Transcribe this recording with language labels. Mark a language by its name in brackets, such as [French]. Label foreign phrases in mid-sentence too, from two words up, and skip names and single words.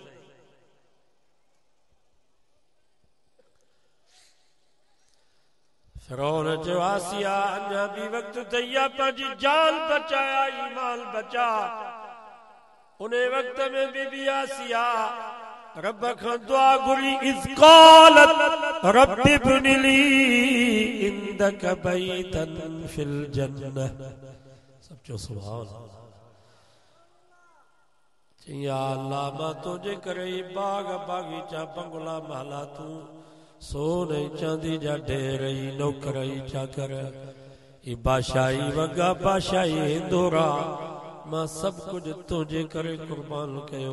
[Sindhi] फ़िरऔन चयो आसिया अञा बि वक़्तु अथई, पंहिंजी जान बचाया, ईमान बचा। उन वक़्त में बीबी आसिया रब खां दुआ घुरी। [Arabic] إذ قالت رب ابن لي عندك بيتا في الجنة. [Sindhi] सब चो [Arabic] سبحان الله. يا الله [Sindhi] मां तुंहिंजे करे बाग, बागीचा, बंगला, महला तूं, सोने चांदी जा ढेर, नौकर, चाकर, बादशाही वॻा, बादशाही हिंदोरा, मां सभु कुझु तुंहिंजे करे कुर्बान कयो।